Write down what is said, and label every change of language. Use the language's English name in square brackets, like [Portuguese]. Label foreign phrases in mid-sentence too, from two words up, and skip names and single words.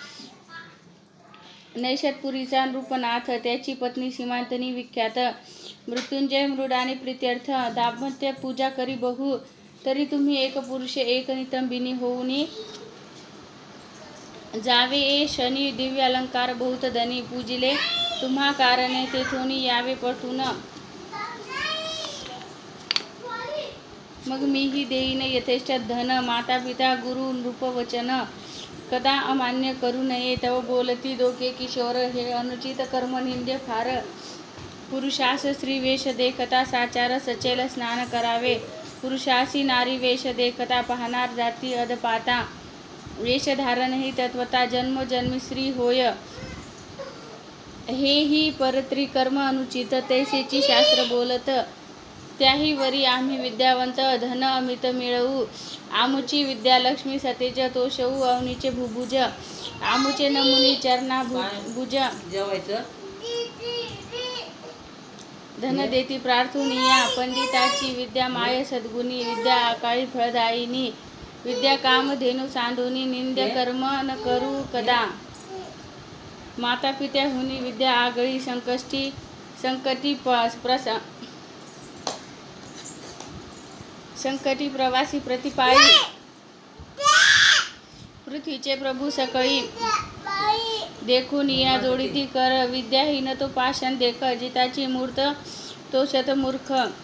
[Marathi] नैषधपुरीचा नृपनाथ त्याची पत्नी सीमांतनी विख्यात मृत्युंजय मृड आणि प्रीत्यर्थ दाम्पत्य पूजा करी बहु तरी तुम्ही एक पुरुष एक नितंबिनी होऊनी जावे ए शनी दिव्य अलंकार बहुत धनी पूजिले तुम्हा कारणे तेथोनी यावे पटून मग मीही देईन यथेष्ट धन माता पिता गुरु नृपवचन कदा अमान्य करू नये तव बोलती दोघे किशोर हे अनुचित कर्म निंदे फार पुरुषास स्त्री वेश देखता साचार सचेल स्नान करावे पुरुषासी नारी वेश देखता पाहणार जाती अदपाता वेशधारण ही तत्वता जन्मोजन्मी स्त्री होय हे ही परत्री कर्म अनुचित तैसेची शास्त्र बोलत त्याही वरी आम्ही विद्यावंत धन अमित मिळवू आमुची विद्या लक्ष्मी सतेज तोषवू अवनीचे भुभुज आमुचे नमुनी चरणा भुज धन देती प्रार्थुनिया पंडिताची विद्या माय सद्गुणी विद्या आकाळी फळदायिनी विद्या काम धेनु सांडुनी निंद्य कर्म न करू कदा माता पित्याहुनी विद्या आगळी संकटी प्रवासी प्रतिपाळी पृथ्वीचे प्रभू सकळी देखून या जोडीती कर विद्याहीन तो पाषाण देख जिताची मूर्त तो शतमूर्ख